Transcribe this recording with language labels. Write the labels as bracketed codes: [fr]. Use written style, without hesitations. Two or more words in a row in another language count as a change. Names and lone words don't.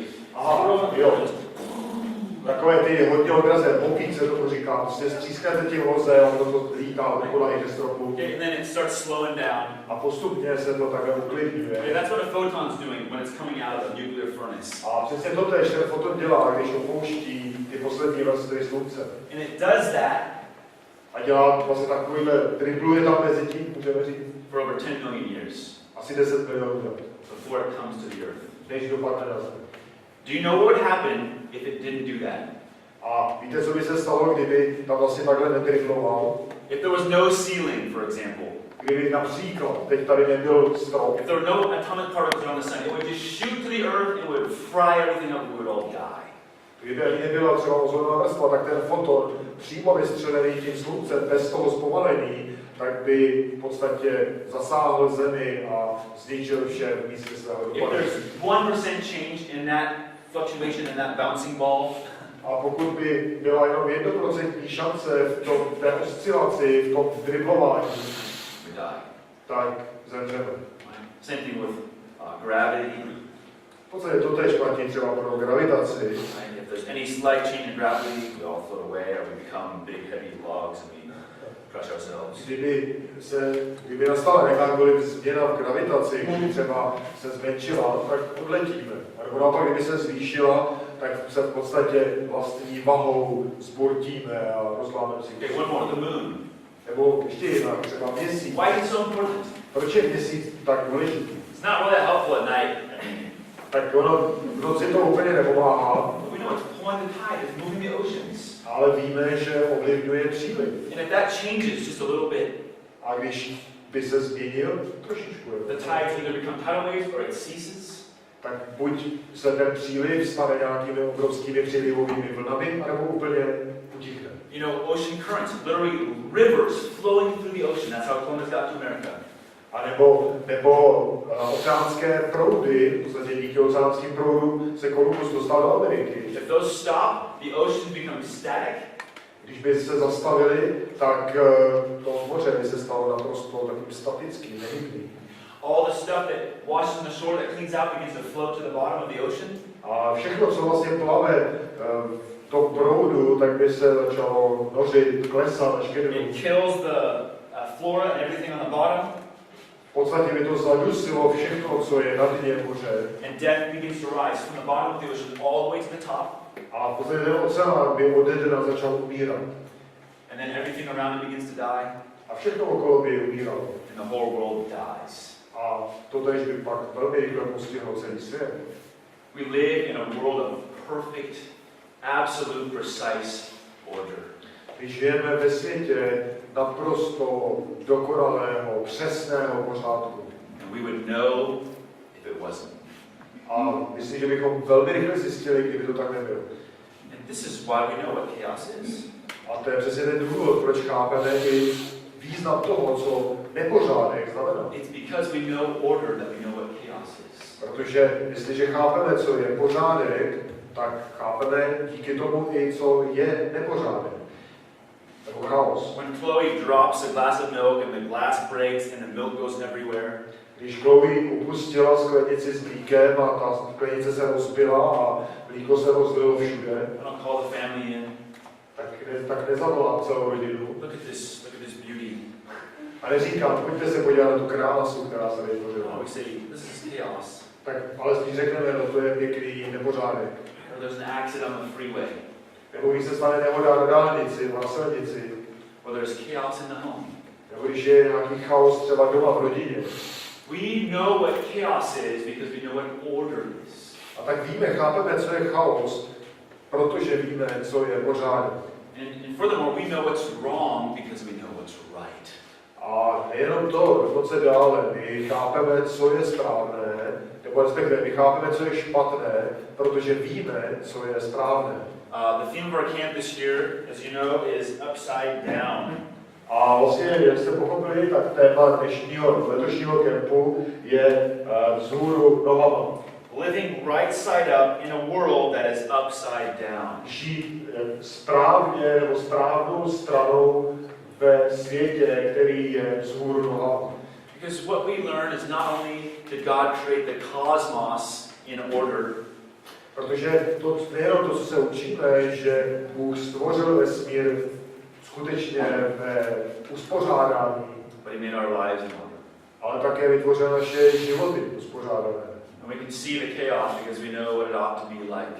[cs] Aha, jo. Takové ty hodně odraze, popík se tomu říká, prostě střískáte tím voze a ono to lítá okolo i ze stropu. [en] And then it starts slowing down. [cs] A postupně se to takhle uklidňuje. [en] Okay, that's what a photon's doing when it's coming out of a nuclear furnace. [cs] A přesně to tež ten foton dělá, když opouští ty poslední vrstvy slunce. [en] And it does that [cs] A dělá vlastně takovýhle, dribluje tam mezi tím, můžeme říct, [en] for over 10 million years [cs] asi 10 milionů let, [en] before it comes to the earth. [cs] než dopadne na Zemi. [en] Do you know what would happen if it didn't do that? [cs] A víte, co by se stalo, kdyby tam vlastně takhle nedribloval? [en] If there was no ceiling, for example. [cs] Kdyby například, teď tady nebyl strop, [en] If there were no atomic particles around the sun, it would just shoot to the earth and it would fry everything up and we would all die. [cs] kdyby ani nebyla třeba ozonová vrstva, tak ten foton přímo vystřelený tím sluncem, bez toho zpomalení, tak by v podstatě zasáhl Zemi a zničil vše v místě svého [en] If [cs] dopadu. [en] there's 1% change in that fluctuation in that bouncing ball, [cs] A pokud by byla jenom 1% šance v tom, té oscilaci, v tom driblování, [en] we die. [cs] tak zemřeme. [en] Same thing with gravity. [cs] V podstatě to tež platí třeba pro gravitaci. [en] Right? If there's any slight change in gravity, we all float away, or we become big, heavy logs and we crush ourselves. [cs] Kdyby nastala jakákoliv změna v gravitaci, když třeba se zmenšila, tak odletíme. A nebo naopak, kdyby se zvýšila, tak se v podstatě vlastní vahou zbortíme a rozlámeme si. [en] Okay, one more, the moon. [cs] Nebo ještě jinak, třeba měsíc. [en] Why is it so important? [cs] Proč je měsíc tak důležitý? [en] It's not really that helpful at night. [cs] Tak ono v noci to úplně nepomáhá, [en] But we know it's pulling the tide, it's moving the oceans. [cs] ale víme, že ovlivňuje příliv. [en] And if that changes just a little bit, [cs] A když by se změnil trošičku, [en] the tides either become tidal waves or it ceases. [cs] tak buď se ten příliv stane nějakými obrovskými přílivovými vlnami, nebo úplně utichne. [en] You know, ocean currents, literally rivers flowing through the ocean. That's how Columbus got to America. [cs] A nebo oceánské proudy, v podstatě díky oceánským proudům se Kolumbus dostal do Ameriky. [en] If those stop, the oceans become static. [cs] Když by se zastavili, tak to moře by se stalo naprosto takovým statickým, nehybným. [en] All the stuff that washes on the shore that cleans out begins to float to the bottom of the ocean. [cs] A všechno, co vlastně plave v tom proudu, tak by se začalo nořit, klesat až ke dnu. [en] It kills the flora and everything on the bottom. [cs] V podstatě by to zadusilo všechno, co je na dně moře. [en] And death begins to rise from the bottom of the ocean all the way to the top. [cs] A v podstatě ten oceán by ode dna začal umírat. [en] And then everything around it begins to die. [cs] A všechno okolo by umíralo. [en] And the whole world dies. [cs] A to tež by pak velmi rychle postihlo celý svět. [en] We live in a world of perfect, absolute, precise order. [cs] My žijeme ve světě naprosto dokonalého, přesného pořádku. [en] And we would know if it wasn't. [cs] A myslím, že bychom velmi rychle zjistili, kdyby to tak nebylo. [en] And this is why we know what chaos is. [cs] A to je přesně ten důvod, proč chápeme i význam toho, co nepořádek znamená. [en] It's because we know order that we know what chaos is. [cs] Protože jestliže chápeme, co je pořádek, tak chápeme díky tomu i, co je nepořádek. Nebo chaos. [en] When Chloe drops a glass of milk and the glass breaks and the milk goes everywhere, [cs] Když Chloe upustila sklenici s mlíkem a ta sklenice se rozbila a mlíko se rozlilo všude, [en] I don't call the family in. [cs] tak nezavolám celou rodinu. [en] Look at this beauty. [cs] A neříkám, pojďte se podívat na tu krásu, která se vytvořila. [en] No, we say, this is chaos. [cs] Tak ale spíš řekneme, no to je pěkný nepořádek. [en] Or there's an accident on the freeway. [cs] Nebo když se stane nehoda na dálnici, na silnici. [en] Or there's chaos in the home. [cs] Nebo když je nějaký chaos třeba doma v rodině. [en] We know what chaos is because we know what order is. [cs] A tak víme, chápeme, co je chaos, protože víme, co je pořádek. [en] And furthermore, we know what's wrong because we know what's right. [cs] A nejenom to, dokonce dále, my chápeme, co je správné, nebo respektive my chápeme, co je špatné, protože víme, co je správné. [en] The theme of our camp this year, as you know, is upside down. [cs] A vlastně, jak jste pochopili, tak téma letošního kempu je vzhůru nohama. [en] Living right side up in a world that is upside down. [cs] Žít správně nebo správnou stranou ve světě, který je vzhůru nohama. [en] Because what we learn is not only did God create the cosmos in order, [cs] Protože to nejenom to, co se učíme, že Bůh stvořil vesmír skutečně ve uspořádání, [en] but He made our lives in order. [cs] ale také vytvořil naše životy uspořádané. [en] And we can see the chaos because we know what it ought to be like.